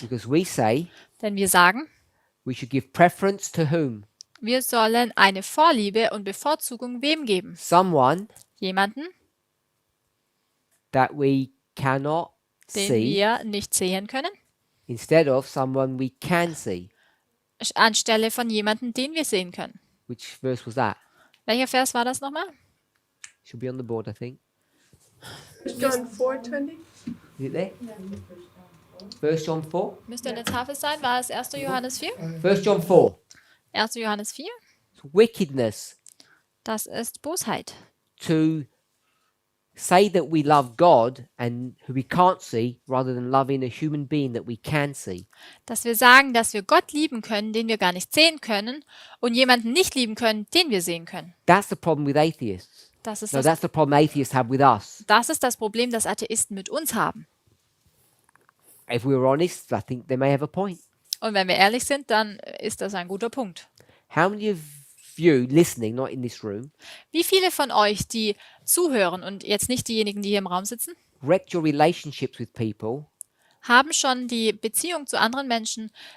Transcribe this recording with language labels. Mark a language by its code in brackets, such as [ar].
[en] Because we say [de] Denn wir sagen, [en] we should give preference to whom? [de] wir sollen eine Vorliebe und Bevorzugung wem geben? [en] Someone [de] Jemanden, [en] that we cannot [de] den [en] see [de] wir nicht sehen können, [en] instead of someone we can see. [de] anstelle von jemandem, den wir sehen können. [en] Which verse was that? [de] Welcher Vers war das nochmal? [en] Should be on the board, I think. John 4:20. Is it there? 1 John 4? [de] Müsste an der Tafel sein. War es 1. Johannes 4? [en] 1 John 4. [de] 1. Johannes 4? [en] It's wickedness [de] Das ist Bosheit. [en] to say that we love God and who we can't see rather than loving a human being that we can see. [de] Dass wir sagen, dass wir Gott lieben können, den wir gar nicht sehen können, und jemanden nicht lieben können, den wir sehen können. [en] That's the problem with atheists. [de] Das ist [en] No, [de] das, [en] that's the problem atheists have with us. [de] das ist das Problem, das Atheisten mit uns haben. [en] If we were honest, I think they may have a point. [de] Und wenn wir ehrlich sind, dann ist das ein guter Punkt. [en] How many of you listening, not in this room, [de] Wie viele von euch, die zuhören und jetzt nicht diejenigen, die hier im Raum sitzen, [en] wrecked your relationships with people [de] haben schon die Beziehung zu anderen Menschen